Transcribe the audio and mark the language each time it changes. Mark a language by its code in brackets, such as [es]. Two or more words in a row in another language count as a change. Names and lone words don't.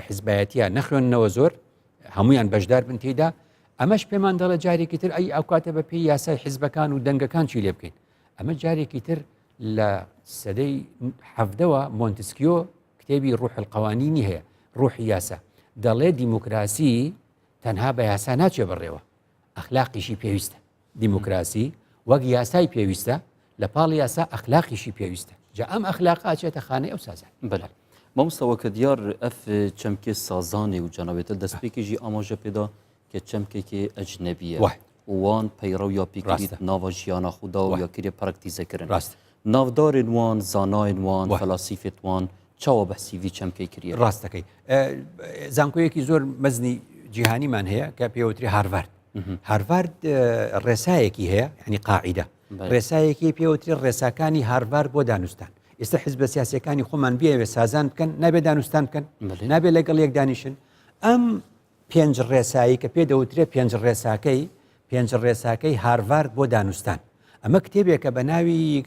[ckb] حیزبایەتیە نەخوێننەوە زۆر هەمویان بەشدار بن تێدا ئەمەش پێمان دەڵێ جارێکی تر ئەی ئەو کاتە بە پێی یاسای حیزبەکان و دەنگەکان چی لێ بکەین ئەمە جارێکی تر لە سەدەی حەڤدەوە مۆنتسکیۆ کتێبی ڕوح القوانینی هەیە ڕوحی یاسا دەڵێ دیموکراسی تەنها بە یاسا ناچێ بڕێوە ئەخلاقیشی پێویستە دیموکراسی وەک یاسای پێویستە لە پاڵ یاسا ئەخلاقیشی پێویستە جا ئەم ئەخلاقا چێتە خانەی ئەو سازان [ku] بەڵێ مامۆستاوە کە دیار ئەف چەمکێ سازانێ و جەنابێتە دەستپێکیژی ئاماژە پێدا کە چەمکێکی ئەجنەبیە وان پەیڕەو یا پیکریت ناوە ژیانە خودا و یاکرێ پراکتیزەکردن ناودارên wan zanayên wan felasîfê wan çawa behsî vî çemkê kiriye [ckb] ڕاستەکەی زانکۆیەکی زۆر مەزنی جیهانیمان هەیە کە پێوتری هاروارد هاروارد ڕێسایەکی هەیە ینی قاعیدە ڕێسایەکی پێوتری ڕێساکانی هاروارد بۆ دانوستان ئێستا حیزبە سیاسەکانی خۆمان بیاوێ سازان بکەن نابێ دانوستان بکەن نابێت لەگەڵ یەک دانیشن ئەم پێنج ڕێسایی کە پێدەوترێ پێنج ڕێساکەی هاروارد بۆ دانوستان ئەمە کتێبێکە بە ناوی